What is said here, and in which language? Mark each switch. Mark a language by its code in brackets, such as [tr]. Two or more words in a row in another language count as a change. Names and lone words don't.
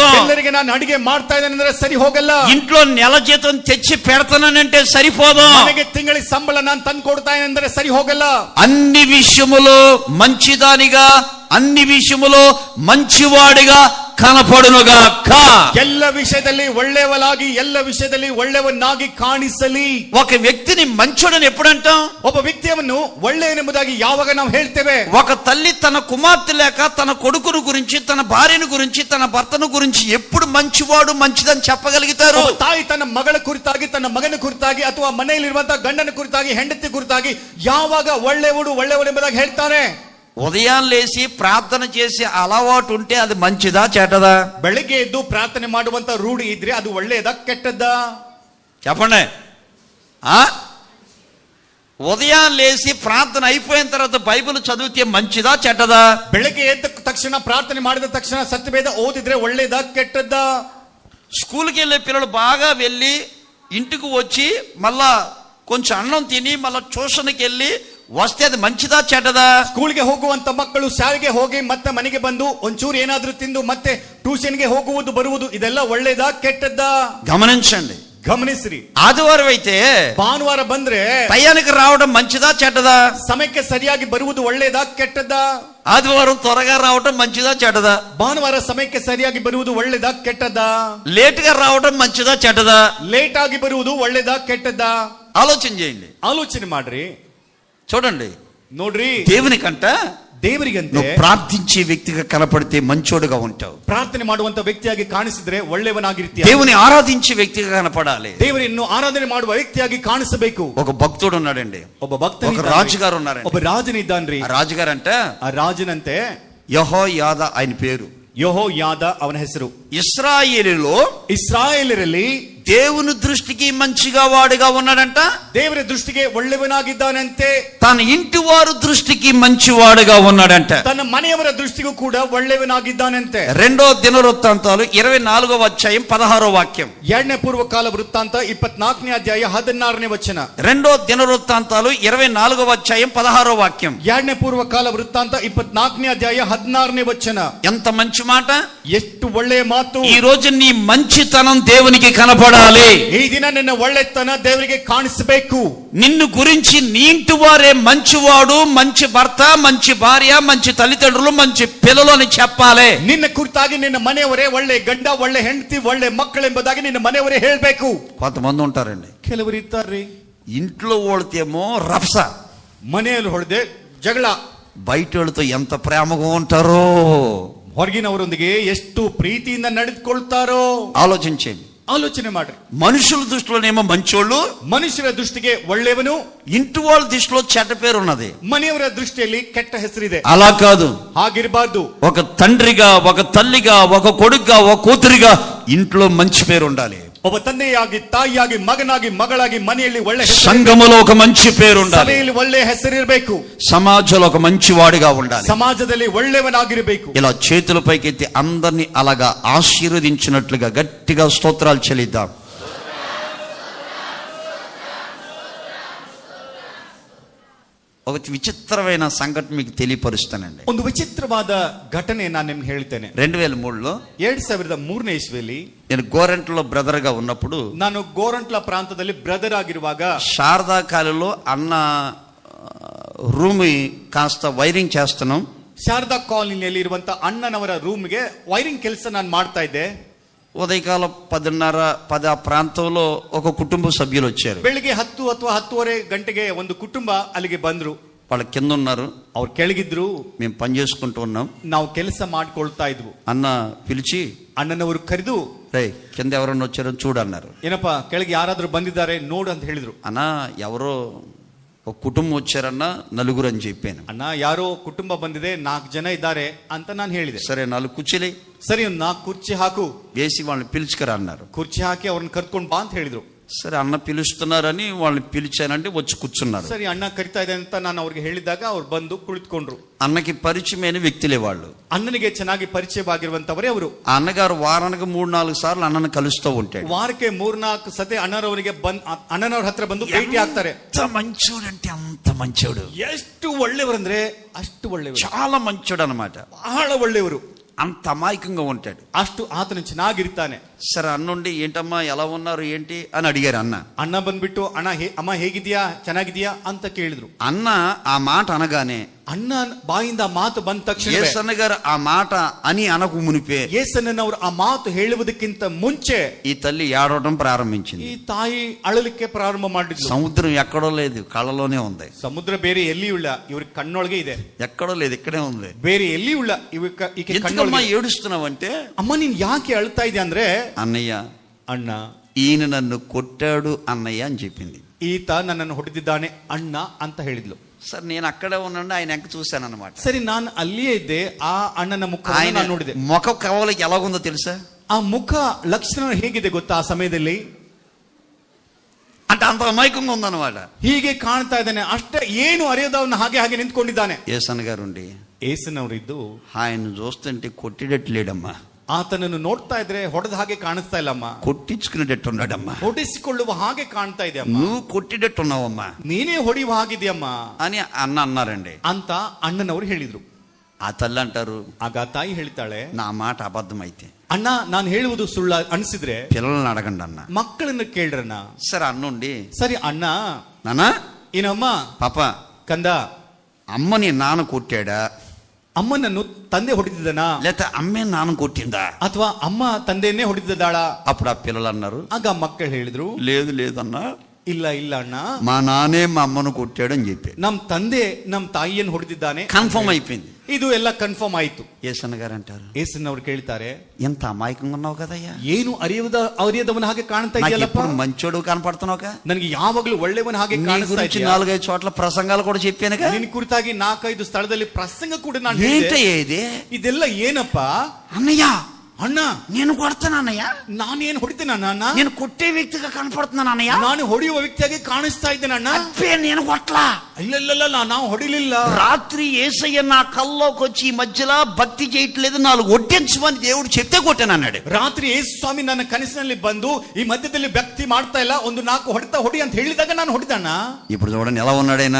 [kn] ಎಲ್ಲರಿಗೆ ನಾನು ಅಡಿಗೆ ಮಾಡ್ತಾ ಇದ್ದೇನೆ ಅಂದ್ರೆ ಸರಿ ಹೋಗಲ್ಲ. [te] ఇంట్లో నెల జీతం తెచ్చి పెడతానంటే సరిపోదు. [kn] ನನಗೆ ತಿಂಗಳಿಗೆ ಸಂಬಳ ನಾನು ತಂದು ಕೊಡ್ತಾ ಇದ್ದೇನೆ ಅಂದ್ರೆ ಸರಿ ಹೋಗಲ್ಲ. [te] అన్ని విషయములో మంచిదానిగా, అన్ని విషయములో మంచివాడిగా కనపడునుగాక. [kn] ಎಲ್ಲ ವಿಷಯದಲ್ಲಿ ಒಳ್ಳೆಯವನಾಗಿ, ಎಲ್ಲ ವಿಷಯದಲ್ಲಿ ಒಳ್ಳೆಯವನಾಗಿ ಕಾಣಿಸಲಿ. [te] ఒక వ్యక్తిని మంచోడని ఎప్పుడంటాం? [kn] ಒಬ್ಬ ವ್ಯಕ್ತಿಯನ್ನು ಒಳ್ಳೆಯನೆಂಬುದಾಗಿ ಯಾವಾಗ ನಾವು ಹೇಳ್ತೇವೆ? [te] ఒక తల్లి తన కుమార్తె లేక తన కొడుకును గురించి, తన భార్యను గురించి, తన భర్తను గురించి ఎప్పుడు మంచివాడు మంచిదని చెప్పగలుగుతారు? [kn] ತಾಯಿ ತನ್ನ ಮಗಳ ಕುರಿತಾಗಿ, ತನ್ನ ಮಗನ ಕುರಿತಾಗಿ, ಅಥವಾ ಮನೆಯಲ್ಲಿರುವಂತಹ ಗಂಡನ ಕುರಿತಾಗಿ, ಹೆಂಡತಿ ಕುರಿತಾಗಿ ಯಾವಾಗ ಒಳ್ಳೆಯವನೆಂಬುದಾಗಿ ಹೇಳ್ತಾರೆ? [te] ఉదయం లేచి ప్రార్థన చేసే అలవాటు ఉంటే అది మంచిదా చెడ్డదా? [kn] ಬೆಳಿಗ್ಗೆ ಎದ್ದು ಪ್ರಾರ್ಥನೆ ಮಾಡುವಂತ ರೂಢಿ ಇದ್ರೆ ಅದು ಒಳ್ಳೆಯದಾ ಕೆಟ್ಟದ್ದಾ? [te] చెప్పండి. ఉదయం లేచి ప్రార్థన అయిపోయిన తర్వాత బైబిల్ చదివితే మంచిదా చెడ్డదా? [kn] ಬೆಳಿಗ್ಗೆ ಎದ್ದ ತಕ್ಷಣ ಪ್ರಾರ್ಥನೆ ಮಾಡಿದ ತಕ್ಷಣ ಸತ್ಯವೇದ ಓದಿದ್ರೆ ಒಳ್ಳೆಯದಾ ಕೆಟ್ಟದ್ದಾ? [te] స్కూల్కి వెళ్ళే పిల్లలు బాగా వెళ్ళి ఇంటికి వచ్చి మళ్ళా కొంచెం అన్నం తిని మళ్ళా ట్యూషన్కి వెళ్ళి వస్తే అది మంచిదా చెడ్డదా? [kn] ಸ್ಕೂಲ್ಗೆ ಹೋಗುವಂತ ಮಕ್ಕಳು ಶಾಲೆಗೆ ಹೋಗಿ ಮತ್ತೆ ಮನೆಗೆ ಬಂದು ಒಂಚೂರು ಏನಾದ್ರೂ ತಿಂದು ಮತ್ತೆ ಟ್ಯೂಷನ್ಗೆ ಹೋಗುವುದು ಬರುವುದು ಇದೆಲ್ಲ ಒಳ್ಳೇದಾ ಕೆಟ್ಟದ್ದಾ? [te] గమనించండి, [kn] ಗಮನಿಸ್ರಿ. [te] ఆదివారం అయితే [kn] ಭಾನುವಾರ ಬಂದ್ರೆ [te] టయానికి రావడం మంచిదా చెడ్డదా? [kn] ಸಮಯಕ್ಕೆ ಸರಿಯಾಗಿ ಬರುವುದು ಒಳ್ಳೇದಾ ಕೆಟ್ಟದ್ದಾ? [te] ఆదివారం త్వరగా రావడం మంచిదా చెడ్డదా? [kn] ಭಾನುವಾರ ಸಮಯಕ್ಕೆ ಸರಿಯಾಗಿ ಬರುವುದು ಒಳ್ಳೇದಾ ಕೆಟ್ಟದ್ದಾ? [te] లేట్ గా రావడం మంచిదా చెడ్డదా? [kn] ಲೇಟ್ ಆಗಿ ಬರುವುದು ಒಳ್ಳೇದಾ ಕೆಟ್ಟದ್ದಾ? [te] ఆలోచన చేయండి, [kn] ಆಲೋಚನೆ ಮಾಡ್ರಿ, [te] చూడండి. [kn] ನೋಡ್ರಿ, [te] దేవునికంట [kn] ದೇವರಿಗಂತೆ [te] నువ్వు ప్రార్థించే వ్యక్తిగా కనపడితే మంచోడుగా ఉంటావు. [kn] ಪ್ರಾರ್ಥನೆ ಮಾಡುವಂತ ವ್ಯಕ್ತಿಯಾಗಿ ಕಾಣಿಸಿದ್ರೆ ಒಳ್ಳೆಯವನಾಗಿರ್ತೀಯ. [te] దేవుని ఆరాధించే వ్యక్తిగా కనపడాలి. [kn] ದೇವರನ್ನು ಆರಾಧನೆ ಮಾಡುವ ವ್ಯಕ್ತಿಯಾಗಿ ಕಾಣಿಸಬೇಕು. [te] ఒక భక్తుడు ఉన్నాడండి, [kn] ಒಬ್ಬ ಭಕ್ತ, [te] ఒక రాజుగారు ఉన్నారండి. [kn] ಒಬ್ಬ ರಾಜನಿದ್ದಾನ್ರಿ. [te] ఆ రాజుగారు అంటే [kn] ಆ ರಾಜನಂತೆ [te] యెహోయాదా ఆయన పేరు. [kn] ಯೆಹೋಯಾದ ಅವನ ಹೆಸರು. [te] ఇశ్రాయేలులో [kn] ಇಸ್ರಾಯೇಲರಲ್ಲಿ [te] దేవుని దృష్టికి మంచిగా వాడుగా ఉన్నాడంట. [kn] ದೇವರ ದೃಷ್ಟಿಗೆ ಒಳ್ಳೆಯವನಾಗಿದ್ದಾನಂತೆ. [te] తన ఇంటి వారు దృష్టికి మంచివాడుగా ఉన్నాడంట. [kn] ತನ್ನ ಮನೆಯವರ ದೃಷ್ಟಿಗೂ ಕೂಡ ಒಳ್ಳೆಯವನಾಗಿದ್ದಾನಂತೆ. [te] రెండో దినవృత్తాంతాలు 24వ అధ్యాయం 16వ వాక్యం. [kn] ಎರಡನೇ ಪೂರ್ವಕಾಲ ವೃತ್ತಾಂತ 24ನೇ ಅಧ್ಯಾಯ 16ನೇ ವಚನ. [te] రెండో దినవృత్తాంతాలు 24వ అధ్యాయం 16వ వాక్యం. [kn] ಎರಡನೇ ಪೂರ್ವಕಾಲ ವೃತ್ತಾಂತ 24ನೇ ಅಧ್ಯಾಯ 16ನೇ ವಚನ. [te] ఎంత మంచి మాట, [kn] ಎಷ್ಟು ಒಳ್ಳೆಯ ಮಾತು. [te] ఈ రోజు నీ మంచితనం దేవునికి కనపడాలి. [kn] ಈ ದಿನ ನಿನ್ನ ಒಳ್ಳೆತನ ದೇವರಿಗೆ ಕಾಣಿಸಬೇಕು. [te] నిన్ను గురించి నీ ఇంటి వారే మంచివాడు, మంచి భర్త, మంచి భార్య, మంచి తల్లిదండ్రులు, మంచి పిల్లలు అని చెప్పాలి. [kn] ನಿನ್ನ ಕುರಿತಾಗಿ ನಿನ್ನ ಮನೆಯವರೇ ಒಳ್ಳೆ ಗಂಡ, ಒಳ್ಳೆ ಹೆಂಡತಿ, ಒಳ್ಳೆ ಮಕ್ಕಳೆಂಬುದಾಗಿ ನಿನ್ನ ಮನೆಯವರೇ ಹೇಳಬೇಕು. [te] కొంతమంది ఉంటారండి, [kn] ಕೆಲವರು ಇರ್ತಾರ್ರಿ, [te] ఇంట్లో ఓడితేమో రఫ్స, [kn] ಮನೆಯಲ್ಲಿ ಹೊಡೆದೆ ಜಗಳ, [te] బయట వాళ్ళతో ఎంత ప్రేమగా ఉంటారో, [kn] ಹೊರಗಿನವರೊಂದಿಗೆ ಎಷ್ಟು ಪ್ರೀತಿಯಿಂದ ನಡೆದುಕೊಳ್ತಾರೋ. [te] ఆలోచించండి, [kn] ಆಲೋಚನೆ ಮಾಡ್ರಿ. [te] మనుషుల దృష్టిలోనేమో మంచోళ్ళు, [kn] ಮನುಷ್ಯರ ದೃಷ್ಟಿಗೆ ಒಳ್ಳೆಯವನು, [te] ఇంటి వాళ్ళ దృష్టిలో చెడ్డ పేరు ఉన్నది. [kn] ಮನೆಯವರ ದೃಷ್ಟಿಯಲ್ಲಿ ಕೆಟ್ಟ ಹೆಸರಿದೆ. [te] అలా కాదు, [kn] ಹಾಗಿರಬಾರ್ದು. [te] ఒక తండ్రిగా, ఒక తల్లిగా, ఒక కొడుకుగా, ఒక కూతురిగా ఇంట్లో మంచి పేరు ఉండాలి. [kn] ಒಬ್ಬ ತಂದೆಯಾಗಿ, ತಾಯಿಯಾಗಿ, ಮಗನಾಗಿ, ಮಗಳಾಗಿ ಮನೆಯಲ್ಲಿ ಒಳ್ಳೆ ಹೆಸರು, [te] సంఘములో ఒక మంచి పేరు ఉండాలి. [kn] ಸಭೆಯಲ್ಲಿ ಒಳ್ಳೆ ಹೆಸರಿರಬೇಕು. [te] సమాజంలో ఒక మంచి వాడిగా ఉండాలి. [kn] ಸಮಾಜದಲ್ಲಿ ಒಳ್ಳೆಯವನಾಗಿರಬೇಕು. [te] ఇలా చేతుల పైకెత్తి అందరినీ అలాగా ఆశీర్వదించినట్లుగా గట్టిగా స్తోత్రాలు చెల్లిద్దాం. ఒక విచిత్రమైన సంఘటన మీకు తెలియపరుస్తానండి. [kn] ಒಂದು ವಿಚಿತ್ರವಾದ ಘಟನೆ ನಾನು ನಿಮ್ಗೆ ಹೇಳ್ತೇನೆ. [te] 2003లో [kn] 2003ನೇ ಇಸ್ವಿಯಲ್ಲಿ [te] నేను గోరంట్లో బ్రదర్ గా ఉన్నప్పుడు, [kn] ನಾನು ಗೋರಂಟ್ಲ ಪ್ರಾಂತದಲ್ಲಿ ಬ್ರದರ್ ಆಗಿರುವಾಗ [te] శారదా కాలేజీలో అన్న రూమ్ కాస్త వైరింగ్ చేస్తున్నాం. [kn] ಶಾರದಾ ಕಾಲನಿಯಲ್ಲಿ ಇರುವಂತ ಅಣ್ಣನವರ ರೂಮ್ಗೆ ವೈರಿಂಗ್ ಕೆಲಸ ನಾನು ಮಾಡ್ತಾ ಇದ್ದೆ. [te] ఉదయకాలం 10:30 ఆ ప్రాంతంలో ఒక కుటుంబ సభ్యులు వచ్చారు. [kn] ಬೆಳಿಗ್ಗೆ 10 ಅಥವಾ 10:30 ಗಂಟೆಗೆ ಒಂದು ಕುಟುಂಬ ಅಲ್ಲಿಗೆ ಬಂದ್ರು. [te] వాళ్ళ కింద ఉన్నారు, [kn] ಅವ್ರು ಕೆಳಗಿದ್ರು, [te] మేము పని చేసుకుంటూ ఉన్నాం. [kn] ನಾವು ಕೆಲಸ ಮಾಡ್ಕೊಳ್ತಾ ಇದ್ವು. [te] అన్న పిలిచి, [kn] ಅಣ್ಣನವರು ಕರೆದು, [te] రే కింద ఎవరన్నా వచ్చారో చూడన్నారు. [kn] ಏನಪ್ಪಾ ಕೆಳಗೆ ಯಾರಾದ್ರೂ ಬಂದಿದ್ದಾರೆ ನೋಡು ಅಂತ ಹೇಳಿದ್ರು. [te] అన్న ఎవరో ఒక కుటుంబం వచ్చారన్న నలుగురు అని చెప్పాను. [kn] ಅಣ್ಣ ಯಾರೋ ಕುಟುಂಬ ಬಂದಿದೆ, 4 ಜನ ಇದ್ದಾರೆ ಅಂತ ನಾನು ಹೇಳಿದೆ. [te] సరే 4 కుర్చీలే [kn] ಸರಿ, ಒಂದು 4 ಕುರ್ಚಿ ಹಾಕು, [te] వేసి వాళ్ళని పిలుచుకురా అన్నారు. [kn] ಕುರ್ಚಿ ಹಾಕಿ ಅವ್ರನ್ನ ಕರ್ಕೊಂಡು ಬಾ ಅಂತ ಹೇಳಿದ್ರು. [te] సరే అన్న పిలుస్తున్నారని వాళ్ళని పిలిచానంటే వచ్చి కూర్చున్నారు. [kn] ಸರಿ, ಅಣ್ಣ ಕರಿತಾ ಇದೆ ಅಂತ ನಾನು ಅವ್ರಿಗೆ ಹೇಳಿದಾಗ ಅವ್ರು ಬಂದು ಕುಳಿತುಕೊಂಡ್ರು. [te] అన్నకి పరిచయమైన వ్యక్తులే వాళ్ళు. [kn] ಅಣ್ಣನಿಗೆ ಚೆನ್ನಾಗಿ ಪರಿಚಯವಾಗಿರುವಂತವರೇ ಅವರು. [te] ఆ అన్నగారు వారానికి 3-4 సార్లు అన్నను కలుస్తూ ఉంటాడు. [kn] ವಾರಕ್ಕೆ 3-4 ಸತಿ ಅಣ್ಣನವರಿಗೆ ಅಣ್ಣನವ್ರ ಹತ್ರ ಬಂದು ಭೇಟಿ ಆಗ್ತಾರೆ. [te] ఎంత మంచోడు అంటే అంత మంచోడు, [kn] ಎಷ್ಟು ಒಳ್ಳೆಯವರಂದ್ರೆ ಅಷ್ಟು ಒಳ್ಳೆಯವರು, [te] చాలా మంచోడు అన్నమాట. [kn] ಬಹಳ ಒಳ್ಳೆಯವರು, [te] అంత అమాయకంగా ఉంటాడు. [kn] ಅಷ್ಟು ಆತನು ಚೆನ್ನಾಗಿರ್ತಾನೆ. [te] సరే అన్నుండి ఏంటమ్మా ఎలా ఉన్నారు ఏంటి అని అడిగారు. [kn] ಅಣ್ಣ ಬಂದ್ಬಿಟ್ಟು ಅಮ್ಮ ಹೇಗಿದ್ಯಾ, ಚೆನ್ನಾಗಿದ್ಯಾ ಅಂತ ಕೇಳಿದ್ರು. [te] అన్న ఆ మాట అనగానే [kn] ಅಣ್ಣ ಬಾಯಿಂದ ಮಾತು ಬಂದ ತಕ್ಷಣ [te] యేసన్న గారు ఆ మాట అని అనకు మునిపే [kn] ಯೇಸನ್ನವರು ಆ ಮಾತು ಹೇಳುವುದಕ್ಕಿಂತ ಮುಂಚೆ [te] ఈ తల్లి ఏడవడం ప్రారంభించింది. [kn] ಈ ತಾಯಿ ಅಳಲಿಕ್ಕೆ ಪ್ರಾರಂಭ ಮಾಡಿದ್ಲು. [te] సముద్రం ఎక్కడో లేదు, కళ్ళలోనే ఉంది. [kn] ಸಮುದ್ರ ಬೇರೆ ಎಲ್ಲಿಯೂ ಇಲ್ಲ, ಇವ್ರ ಕಣ್ಣೊಳಗೆ ಇದೆ. [te] ఎక్కడో లేదు, ఇక్కడే ఉంది. [kn] ಬೇರೆ ಎಲ್ಲಿಯೂ ಇಲ್ಲ, ಈಕೆ [te] ఎందుకమ్మా ఏడుస్తున్నావంటే, [kn] ಅಮ್ಮ ನೀನ್ ಯಾಕೆ ಅಳ್ತಾ ಇದೆಯಾ ಅಂದ್ರೆ, [te] అన్నయ్య [kn] ಅಣ್ಣ [te] ఈయన నన్ను కొట్టాడు అన్నయ్య అని చెప్పింది. [kn] ಈತ ನನ್ನನ್ನು ಹೊಡೆದಿದ್ದಾನೆ ಅಣ್ಣ ಅಂತ ಹೇಳಿದ್ಲು. [te] సరే నేను అక్కడే ఉన్నాను, ఆయన ఎంక చూశాను అనమాట. [kn] ಸರಿ, ನಾನು ಅಲ್ಲಿಯೇ ಇದ್ದೆ. ಆ ಅಣ್ಣನ ಮುಖ [te] ఆయన [kn] ನೋಡಿದೆ. [te] ముఖ కవలకి ఎలాగుందో తెలుసా? [kn] ಆ ಮುಖ ಲಕ್ಷಣ ಹೇಗಿದೆ ಗೊತ್ತಾ? ಆ ಸಮಯದಲ್ಲಿ [te] అంటే అంత అమాయకంగా ఉందన్నమాట. [kn] ಹೀಗೆ ಕಾಣ್ತಾ ಇದ್ದಾನೆ, ಅಷ್ಟೇ, ಏನು ಅರಿಯದವನ್ನ ಹಾಗೆ ನಿಂತ್ಕೊಂಡಿದ್ದಾನೆ. [te] యేసన్న గారు ఉండి [kn] ಏಸನವರಿದ್ದು [te] ఆయన చూస్తుంటే కొట్టిడట్లేడమ్మా, [kn] ಆತನನ್ನು ನೋಡ್ತಾ ಇದ್ರೆ ಹೊಡೆದ ಹಾಗೆ ಕಾಣಿಸ್ತಾ ಇಲ್ಲಮ್ಮ, [te] కొట్టించుకునేటట్టున్నాడమ్మా, [kn] ಹೊಡೆಸಿಕೊಳ್ಳುವ ಹಾಗೆ ಕಾಣ್ತಾ ಇದೆ ಅಮ್ಮ, [te] నువ్వు కొట్టిడట్టున్నావమ్మా [kn] ನೀನೇ ಹೊಡೆಯುವ ಹಾಗಿದೆಯಮ್ಮ [te] అని అన్న అన్నారండి. [kn] ಅಂತ ಅಣ್ಣನವರು ಹೇಳಿದ್ರು. [te] ఆ తల్లి అంటారు, [kn] ಆಗ ತಾಯಿ ಹೇಳ್ತಾಳೆ, [te] నా మాట అబద్ధం అయితే [kn] ಅಣ್ಣ ನಾನು ಹೇಳುವುದು ಸುಳ್ಳ ಅನಿಸಿದ್ರೆ [te] పిల్లల్ని అడగండి అన్న. [kn] ಮಕ್ಕಳನ್ನ ಕೇಳ್ರಣ್ಣ. [te] సరే అన్నుండి, [kn] ಸರಿ ಅಣ್ಣ, [te] నానా [kn] ಏನಮ್ಮ [te] పాప [kn] ಕಂದ, [te] అమ్మని నాన్న కొట్టాడా, [kn] ಅಮ್ಮನನ್ನು ತಂದೆ ಹೊಡೆದಿದ್ದನಾ, [te] లేకపోతే అమ్మే నాన్న కొట్టిందా? [kn] ಅಥವಾ ಅಮ್ಮ ತಂದೆಯನ್ನೇ ಹೊಡೆದಿದ್ದಾಳ? [te] అప్పుడు ఆ పిల్లలు అన్నారు, [kn] ಆಗ ಮಕ್ಕಳು ಹೇಳಿದ್ರು, [te] లేదు లేదన్నా, [kn] ಇಲ್ಲ ಇಲ್ಲ ಅಣ್ಣ, [te] మా నాన్నే మా అమ్మను కొట్టాడు అని చెప్పి [kn] ನಮ್ ತಂದೆ ನಮ್ ತಾಯಿಯನ್ನು ಹೊಡೆದಿದ್ದಾನೆ. [te] కన్ఫర్మ్ అయిపోయింది. [kn] ಇದು ಎಲ್ಲ ಕನ್ಫರ್ಮ್ ಆಯ್ತು. [te] యేసన్న గారు అంటారు, [kn] ಏಸನ್ನವ್ರು ಕೇಳ್ತಾರೆ, [te] ఎంత అమాయకంగా ఉన్నావు కదయ్యా, [kn] ಏನು ಅರಿಯದವನ ಹಾಗೆ ಕಾಣ್ತಾ ಇದೆಯಲ್ಲಪ್ಪ, [te] ఎప్పుడు మంచోడు కనపడుతున్నావుగా, [kn] ನನಗೆ ಯಾವಾಗಲೂ ಒಳ್ಳೆಯವನ ಹಾಗೆ ಕಾಣಿಸ್ತಾ ಇದೆ. [te] 4-5 చోట్ల ప్రసంగాలు కూడా చెప్పానుగా, [kn] ನಿನ್ ಕುರಿತಾಗಿ 4-5 ಸ್ಥಳದಲ್ಲಿ ಪ್ರಸಂಗ ಕೂಡ ನಾನು [te] ఏంటయ్యా ఇది? [kn] ಇದೆಲ್ಲ ಏನಪ್ಪ [te] అన్నయ్య [kn] ಅಣ್ಣ, [te] నేను కొడతాను అన్నయ్య, [kn] ನಾನೇನು ಹೊಡಿತೇನೆ ಅಣ್ಣ, [te] నేను కొట్టే వ్యక్తిగా కనపడుతున్నాను అన్నయ్య, [kn] ನಾನು ಹೊಡೆಯುವ ವ್ಯಕ್ತಿಯಾಗಿ ಕಾಣಿಸ್ತಾ ಇದ್ದೇನೆ ಅಣ್ಣ. [te] అబ్బే నేను కొట్లా, [kn] ಇಲ್ಲ ನಾವು ಹೊಡಿಲಿಲ್ಲ. [te] రాత్రి యేసయ్య నా కల్లోకి వచ్చి ఈ మధ్యలో భక్తి చేయట్లేదు, 4 ఒడ్డించమని దేవుడు చెప్తే కొట్టాను అన్నాడు. [kn] ರಾತ್ರಿ ಯೇಸು ಸ್ವಾಮಿ ನನ್ನ ಕನಸಿನಲ್ಲಿ ಬಂದು ಈ ಮಧ್ಯದಲ್ಲಿ ಭಕ್ತಿ ಮಾಡ್ತಾ ಇಲ್ಲ, ಒಂದು 4 ಹೊಡಿ ಅಂತ ಹೇಳಿದಾಗ ನಾನು ಹೊಡಿದಣ್ಣ. [te] ఇప్పుడు చూడండి ఎలా ఉన్నాడైనా,